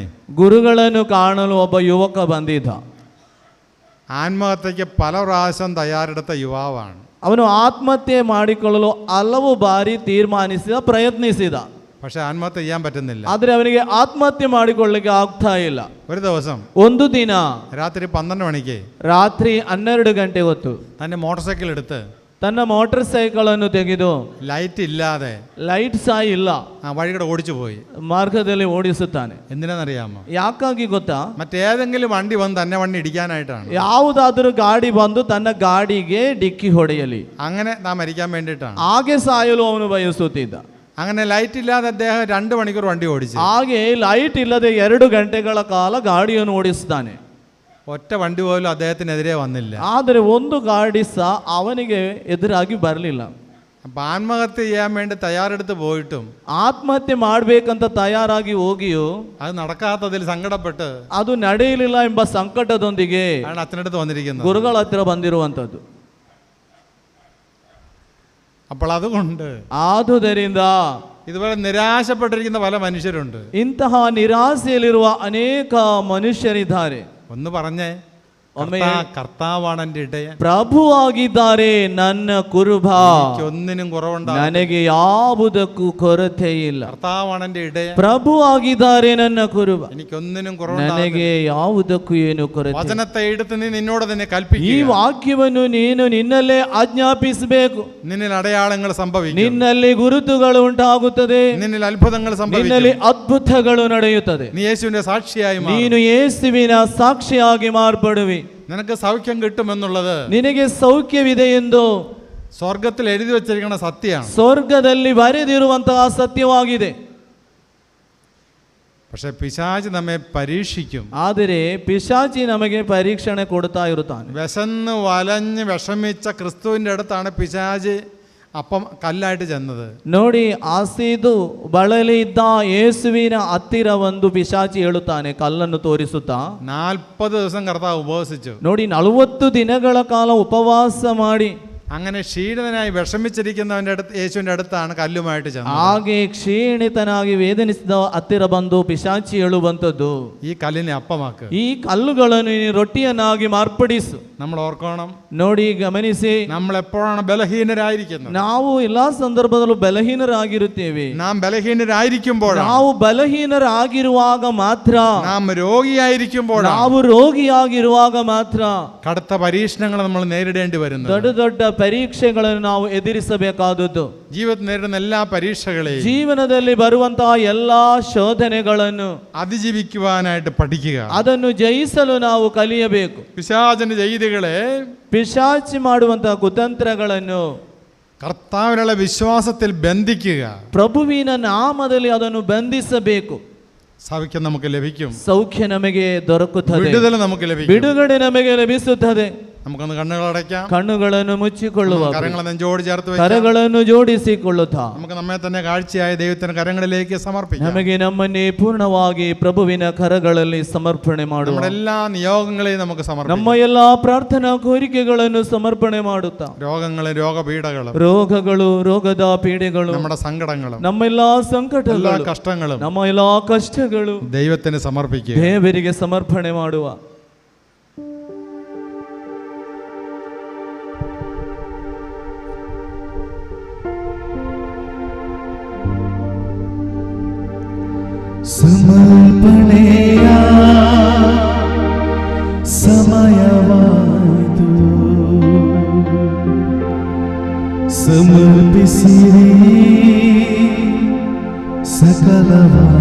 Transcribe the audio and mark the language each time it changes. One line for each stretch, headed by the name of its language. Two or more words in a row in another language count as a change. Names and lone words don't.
Kannada: ಗುರುಗಳನ್ನು ಕಾಣಲು ಒಬ್ಬ ಯುವಕ ಬಂದಿದ್ದ.
Malayalam: ആത്മഹത്യക്ക് പല പ്രാവശ്യം തയ്യാറെടുത്ത യുവാവാണ്.
Kannada: ಅವನು ಆತ್ಮಹತ್ಯೆ ಮಾಡಿಕೊಳ್ಳಲು ಹಲವು ಬಾರಿ ಪ್ರಯತ್ನಿಸಿದ.
Malayalam: പക്ഷെ ആത്മഹത്യ ചെയ്യാൻ പറ്റുന്നില്ല.
Kannada: ಆದರೆ ಅವನಿಗೆ ಆತ್ಮಹತ್ಯೆ ಮಾಡಿಕೊಳ್ಳಲಿಕ್ಕೆ ಆಗ್ತಾ ಇಲ್ಲ.
Malayalam: ഒരു ദിവസം,
Kannada: ಒಂದು ದಿನ
Malayalam: രാത്രി 12 മണിക്ക്
Kannada: ರಾತ್ರಿ 12 ಗಂಟೆ ಹೊತ್ತು
Malayalam: തൻ്റെ മോട്ടോർ സൈക്കിൾ എടുത്ത്
Kannada: ತನ್ನ ಮೋಟರ್ ಸೈಕಲ್ ಅನ್ನು ತೆಗೆದು
Malayalam: ലൈറ്റ് ഇല്ലാതെ
Kannada: ಲೈಟ್ ಸಹ ಇಲ್ಲ
Malayalam: വഴികൂടെ ഓടിച്ചു പോയി.
Kannada: ಮಾರ್ಗದಲ್ಲಿ ಓಡಿಸುತ್ತಾನೆ.
Malayalam: എന്തിനാണെന്നറിയാമോ?
Kannada: ಯಾಕಾಗಿ ಗೊತ್ತಾ?
Malayalam: മറ്റേതെങ്കിലും വണ്ടി വന്ന് തന്നെ വണ്ടി ഇടിക്കാനായിട്ടാണ്.
Kannada: ಯಾವುದಾದರೂ ಗಾಡಿ ಬಂದು ತನ್ನ ಗಾಡಿಗೆ ಡಿಕ್ಕಿ ಹೊಡೆಯಲಿ,
Malayalam: അങ്ങനെ നാം മരിക്കാൻ വേണ്ടിയിട്ടാണ്.
Kannada: ಹಾಗೆ ಸಾಯಲು ಅವನು ಬಯಸುತ್ತಿದ್ದ.
Malayalam: അങ്ങനെ ലൈറ്റ് ഇല്ലാതെ അദ്ദേഹം 2 മണിക്കൂർ വണ്ടി ഓടിച്ചു.
Kannada: ಹಾಗೆ ಲೈಟ್ ಇಲ್ಲದೆ 2 ಗಂಟೆಗಳ ಕಾಲ ಗಾಡಿಯನ್ನು ಓಡಿಸ್ತಾನೆ.
Malayalam: ഒറ്റ വണ്ടി പോലും അദ്ദേഹത്തിനെതിരെ വന്നില്ല.
Kannada: ಆದರೆ ಒಂದು ಗಾಡಿ ಸಹ ಅವನಿಗೆ ಎದುರಾಗಿ ಬರಲಿಲ್ಲ.
Malayalam: അപ്പം ആത്മഹത്യ ചെയ്യാൻ വേണ്ടി തയ്യാറെടുത്ത് പോയിട്ടും
Kannada: ಆತ್ಮಹತ್ಯೆ ಮಾಡಬೇಕಂತ ತಯಾರಾಗಿ ಹೋಗಿಯೋ
Malayalam: അത് നടക്കാത്തതിൽ സങ്കടപ്പെട്ട്
Kannada: ಅದು ನಡೆಯಲಿಲ್ಲ ಎಂಬ ಸಂಕಟದೊಂದಿಗೆ
Malayalam: ആണ് അച്ഛനടുത്ത് വന്നിരിക്കുന്നത്,
Kannada: ಗುರುಗಳ ಹತ್ರ ಬಂದಿರುವಂತದ್ದು.
Malayalam: അപ്പോൾ അതുകൊണ്ട്
Kannada: ಆದುದರಿಂದ
Malayalam: ഇതുപോലെ നിരാശപ്പെട്ടിരിക്കുന്ന പല മനുഷ്യരുണ്ട്.
Kannada: ಇಂತಹ ನಿರಾಸೆಯಲ್ಲಿರುವ ಅನೇಕ ಮನುಷ್ಯರಿದ್ದಾರೆ.
Malayalam: ഒന്ന് പറഞ്ഞേ,
Kannada: ಒಮ್ಮೆ
Malayalam: കർത്താവാണ് എൻ്റെ ഇടയൻ,
Kannada: ಪ್ರಭುವಾಗಿದ್ದಾರೆ ನನ್ನ ಕುರುಬ,
Malayalam: ഒന്നിനും കുറവുണ്ടാകും,
Kannada: ನನಗೆ ಯಾವುದಕ್ಕೂ ಕೊರತೆ ಇಲ್ಲ.
Malayalam: കർത്താവാണ് എൻ്റെ ഇടയൻ,
Kannada: ಪ್ರಭುವಾಗಿದ್ದಾರೆ ನನ್ನ ಕುರುಬ,
Malayalam: എനിക്കൊന്നിനും
Kannada: ನನಗೆ
Malayalam: കുറവുണ്ടാകും.
Kannada: ಯಾವುದಕ್ಕೂ ಏನು ಕೊರತೆ.
Malayalam: വചനത്തെ എടുത്ത് നീ നിന്നോട് തന്നെ
Kannada: ಈ
Malayalam: കൽപ്പിക്കുക.
Kannada: ವಾಕ್ಯವನ್ನು ನೀನು ನಿನ್ನಲ್ಲೇ ಆಜ್ಞಾಪಿಸಬೇಕು.
Malayalam: നിന്നിൽ അടയാളങ്ങൾ സംഭവിക്കും,
Kannada: ನಿನ್ನಲ್ಲಿ ಗುರುತುಗಳು ಉಂಟಾಗುತ್ತದೆ,
Malayalam: നിന്നിൽ അത്ഭുതങ്ങൾ
Kannada: ನಿನ್ನಲ್ಲಿ
Malayalam: സംഭവിക്കും.
Kannada: ಅದ್ಭುತಗಳು ನಡೆಯುತ್ತದೆ.
Malayalam: നീ യേശുവിന്റെ സാക്ഷിയായി മാറും.
Kannada: ನೀನು ಯೇಸುವಿನ ಸಾಕ್ಷಿಯಾಗಿ ಮಾರ್ಪಡುವಿ.
Malayalam: നിനക്ക് സൗഖ്യം കിട്ടുമെന്നുള്ളത്
Kannada: ನಿನಗೆ ಸೌಖ್ಯವಿದೆ ಎಂದು
Malayalam: സ്വർഗത്തിൽ എഴുതി വെച്ചിരിക്കുന്ന സത്യമാണ്.
Kannada: ಸ್ವರ್ಗದಲ್ಲಿ ಬರೆದಿರುವಂತಹ ಸತ್ಯವಾಗಿದೆ.
Malayalam: പക്ഷെ പിശാച് നമ്മെ പരീക്ഷിക്കും.
Kannada: ಆದರೆ ಪಿಶಾಚಿ ನಮಗೆ ಪರೀಕ್ಷಣೆ ಕೊಡ್ತಾ ಇರುತ್ತಾನೆ.
Malayalam: വിശന്ന് വലഞ്ഞ് വിഷമിച്ച ക്രിസ്തുവിന്റെ അടുത്താണ് പിശാച് അപ്പം കല്ലായിട്ട് ചെന്നത്.
Kannada: ನೋಡಿ, ಆಸೀದು ಬಳಲಿ ಇದ್ದ ಯೇಸುವಿನ ಹತ್ತಿರ ಒಂದು ಪಿಶಾಚಿ ಹೇಳುತ್ತಾನೆ, ಕಲ್ಲನ್ನು ತೋರಿಸುತ್ತಾ.
Malayalam: 40 ദിവസം കർത്താവ് ഉപവസിച്ചു.
Kannada: ನೋಡಿ, 40 ದಿನಗಳ ಕಾಲ ಉಪವಾಸ ಮಾಡಿ
Malayalam: അങ്ങനെ ക്ഷീണിതനായി വിഷമിച്ചിരിക്കുന്നവന്റെ അടുത്ത് യേശുവിന്റെ അടുത്താണ് കല്ലുമായിട്ട് ചെന്നത്.
Kannada: ಹಾಗೆ ಕ್ಷೀಣಿತನಾಗಿ ವೇದನಿಸಿದ ಹತ್ತಿರ ಬಂದು ಪಿಶಾಚಿ ಹೇಳುವಂಥದ್ದು,
Malayalam: ഈ കല്ലിനെ അപ്പമാക്ക്,
Kannada: ಈ ಕಲ್ಲುಗಳನ್ನು ನೀನು ರೊಟ್ಟಿಯನ್ನಾಗಿ ಮಾರ್ಪಡಿಸು.
Malayalam: നമ്മൾ ഓർക്കണം,
Kannada: ನೋಡಿ, ಗಮನಿಸಿ,
Malayalam: നമ്മൾ എപ്പോഴാണ് ബലഹീനരായിരിക്കുന്നത്?
Kannada: ನಾವು ಎಲ್ಲಾ ಸಂದರ್ಭದಲ್ಲೂ ಬಲಹೀನರಾಗಿರುತ್ತೇವೆ.
Malayalam: നാം ബലഹീനരായിരിക്കുമ്പോഴാണ്,
Kannada: ನಾವು ಬಲಹೀನರಾಗಿರುವಾಗ ಮಾತ್ರ,
Malayalam: നാം രോഗിയായിരിക്കുമ്പോഴാണ്,
Kannada: ನಾವು ರೋಗಿಯಾಗಿರುವಾಗ ಮಾತ್ರ
Malayalam: കടുത്ത പരീക്ഷണങ്ങൾ നമ്മൾ നേരിടേണ്ടി വരുന്നത്.
Kannada: ದೊಡ್ಡ ದೊಡ್ಡ ಪರೀಕ್ಷೆಗಳನ್ನು ನಾವು ಎದುರಿಸಬೇಕಾದದ್ದು.
Malayalam: ജീവിതത്തിൽ നേരിടുന്ന എല്ലാ പരീക്ഷകളെയും
Kannada: ಜೀವನದಲ್ಲಿ ಬರುವಂತಹ ಎಲ್ಲಾ ಶೋಧನೆಗಳನ್ನು
Malayalam: അതിജീവിക്കുവാനായിട്ട് പഠിക്കുക.
Kannada: ಅದನ್ನು ಜಯಿಸಲು ನಾವು ಕಲಿಯಬೇಕು.
Malayalam: പിശാചിന്റെ ചെയ്തികളെ,
Kannada: ಪಿಶಾಚಿ ಮಾಡುವಂತಹ ಕುತಂತ್ರಗಳನ್ನು
Malayalam: കർത്താവിനുള്ള വിശ്വാസത്തിൽ ബന്ധിക്കുക.
Kannada: ಪ್ರಭುವಿನ ನಾಮದಲ್ಲಿ ಅದನ್ನು ಬಂಧಿಸಬೇಕು.
Malayalam: സൗഖ്യം നമുക്ക് ലഭിക്കും,
Kannada: ಸೌಖ್ಯ ನಮಗೆ ದೊರಕುತ್ತದೆ,
Malayalam: വിടുതൽ നമുക്ക് ലഭിക്കും.
Kannada: ಬಿಡುಗಡೆ ನಮಗೆ ಲಭಿಸುತ್ತದೆ.
Malayalam: നമുക്കൊന്ന് കണ്ണുകളടയ്ക്കാം,
Kannada: ಕಣ್ಣುಗಳನ್ನು ಮುಚ್ಚಿಕೊಳ್ಳುವ,
Malayalam: കരങ്ങളെ നെഞ്ചോട് ചേർത്ത് വെക്കാം.
Kannada: ಕರಗಳನ್ನು ಜೋಡಿಸಿಕೊಳ್ಳುತ್ತಾ
Malayalam: നമുക്ക് നമ്മെ തന്നെ കാഴ്ചയായ ദൈവത്തിന്റെ കരങ്ങളിലേക്ക് സമർപ്പിക്കാം.
Kannada: ನಮಗೆ ನಮ್ಮನ್ನೇ ಪೂರ್ಣವಾಗಿ ಪ್ರಭುವಿನ ಕರಗಳಲ್ಲಿ ಸಮರ್ಪಣೆ ಮಾಡುವ.
Malayalam: നമ്മുടെ എല്ലാ നിയോഗങ്ങളെയും നമുക്ക് സമർപ്പിക്കാം.
Kannada: ನಮ್ಮ ಎಲ್ಲಾ ಪ್ರಾರ್ಥನಾ ಕೋರಿಕೆಗಳನ್ನು ಸಮರ್ಪಣೆ ಮಾಡುತ್ತಾ,
Malayalam: രോഗങ്ങളും രോഗപീഠകളും
Kannada: ರೋಗಗಳು, ರೋಗದ ಪೀಡೆಗಳು,
Malayalam: നമ്മുടെ സങ്കടങ്ങളും
Kannada: ನಮ್ಮ ಎಲ್ಲಾ
Malayalam: എല്ലാ
Kannada: ಸಂಕಟಗಳು,
Malayalam: കഷ്ടങ്ങളും
Kannada: ನಮ್ಮ ಎಲ್ಲಾ ಕಷ್ಟಗಳು
Malayalam: ദൈവത്തിന് സമർപ്പിക്കുക.
Kannada: ದೇವರಿಗೆ ಸಮರ್ಪಣೆ ಮಾಡುವ. ಸಮರ್ಪಣೆಯ ಸಮಯವಾಯಿತು, ಸಮರ್ಪಿಸಿರಿ ಸಕಲವ.